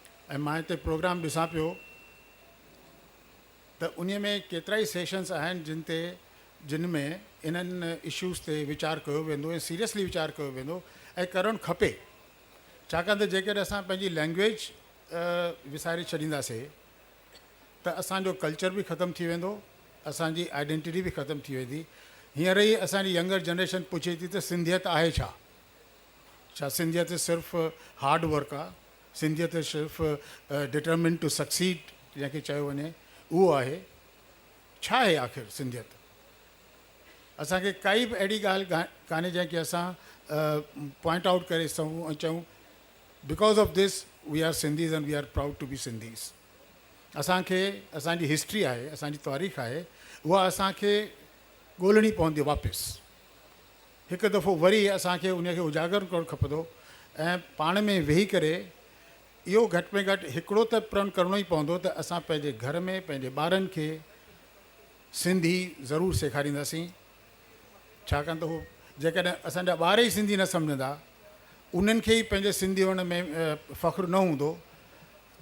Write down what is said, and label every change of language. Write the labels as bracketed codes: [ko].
[sd] ऐं मां हिते प्रोग्राम ॾिसां पियो त उन में केतिरा ई सेशन्स आहिनि जिन में इन्हनि इशूज़ ते वीचार कयो वेंदो ऐं सीरियसली वीचार कयो वेंदो ऐं करणु खपे। छाकाणि त जेकॾहिं असां पंहिंजी लैंग्वेज विसारे छॾींदासीं त असांजो कल्चर बि ख़तमु थी वेंदो, असांजी आइडेंटिटी बि ख़तमु थी वेंदी। हींअर ई असांजी यंगर जनरेशन पुछे थी त सिंधियत आहे छा? छा सिंधियत सिर्फ़ु हार्ड वर्क आहे? सिंधियत सिर्फ़ु डिटरमिन टू सक्सीड जंहिंखे चयो वञे उहो आहे? छा आहे आख़िर सिंधियत? असांखे काई बि अहिड़ी ॻाल्हि कान्हे जंहिंखे असां पॉइंट आउट करे सघूं ऐं चऊं [en] Because of this we are Sindhis and we are proud to be Sindhis. [sd] असांखे असांजी हिस्ट्री आहे, असांजी तारीख़ आहे, उहा असांखे ॻोल्हणी पवंदी वापसि। हिकु दफ़ो वरी असांखे उनखे उजागर करणु खपंदो ऐं पाण में वेही करे इहो घटि में घटि हिकिड़ो त प्रण करिणो ई पवंदो त असां पंहिंजे घर में पंहिंजे ॿारनि खे सिंधी ज़रूरु सेखारींदासीं। छाकाणि त हू जेकॾहिं असांजा ॿार ई सिंधी न सम्झंदा, उन्हनि खे ई पंहिंजे सिंधी हुअण में फ़ख्रु न हूंदो, त